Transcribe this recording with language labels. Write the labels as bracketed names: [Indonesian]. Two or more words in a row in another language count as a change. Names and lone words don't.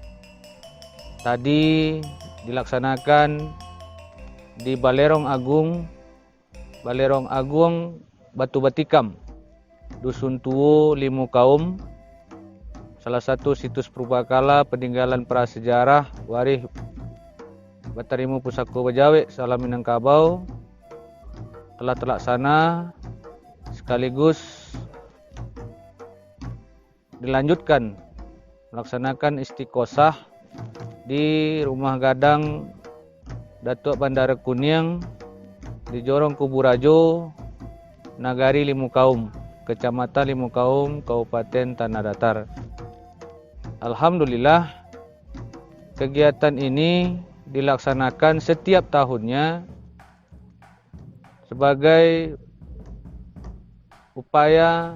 [Indonesian] Tadi dilaksanakan di Balerong Agung Batu Batikam, Dusun Tuo Limu Kaum, salah satu situs purbakala peninggalan prasejarah Warih Batarimu Pusako Bajawe Salam Minangkabau telah terlaksana, sekaligus dilanjutkan melaksanakan istiqosah di rumah gadang Datuk Bandara Kuniang di Jorong Kuburajo, Nagari Limu Kaum, Kecamatan Limu Kaum, Kabupaten Tanah Datar. Alhamdulillah, kegiatan ini dilaksanakan setiap tahunnya sebagai upaya